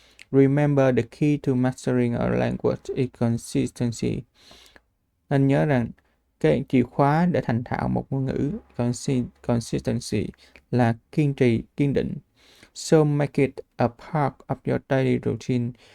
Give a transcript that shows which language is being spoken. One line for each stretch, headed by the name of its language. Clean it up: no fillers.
English: Remember the key to mastering a language is consistency.
Vietnamese: Nên nhớ rằng cái chìa khóa để thành thạo một ngôn ngữ, consistency, là kiên trì, kiên định.
English: So make it a part of your daily routine.